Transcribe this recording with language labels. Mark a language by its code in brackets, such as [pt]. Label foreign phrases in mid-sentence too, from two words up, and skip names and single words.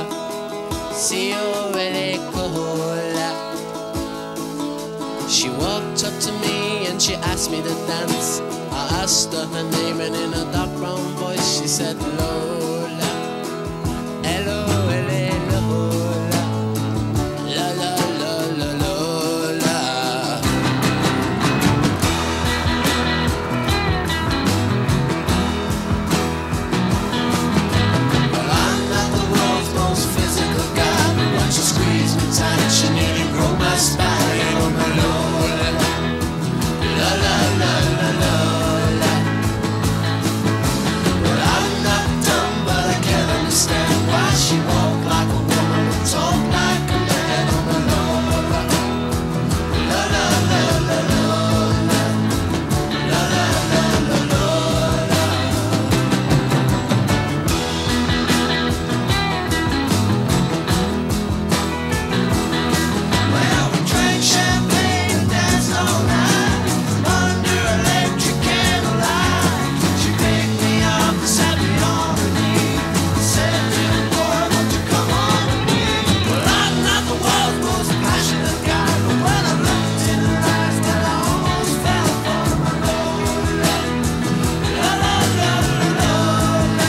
[it] Signore Cola. [en] She walked up to me and she asked me to dance. I asked her her name and in a dark brown voice she said Lola. Hello, hello, Lola. La la la la Lola. Well, I'm not the world's most physical guy, but once you squeeze me tight, you nearly broke my spine. Oh my Lola. La la la la Lola. Well, I'm not dumb, but I can't understand why she walk like a woman and talk like a man. Oh my Lola. La la la la Lola. La la la la Lola. Well, we drank champagne and danced all night under electric candlelight. She picked me up and sat me on her knee, said, "Little boy, won't you come on with me?" Well, I'm not the world's most passionate guy, but when I looked in her eyes, then I almost fell for my Lola. La la la la Lola.